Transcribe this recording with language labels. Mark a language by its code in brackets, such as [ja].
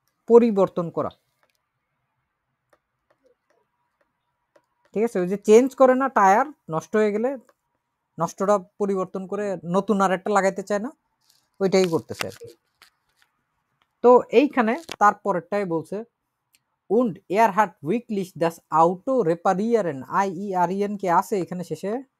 [bn] পরিবর্তন করা। ঠিক আছে, ওই যে চেঞ্জ করে না, টায়ার নষ্ট হয়ে গেলে নষ্টটা পরিবর্তন করে নতুন আর একটা লাগাইতে চায় না, ওইটাই করতেছে আর কি। তো এইখানে তারপরেরটাই বলছে [de] und er hat wirklich das Auto reparieren। [bn] IEREN কে আছে এখানে শেষে?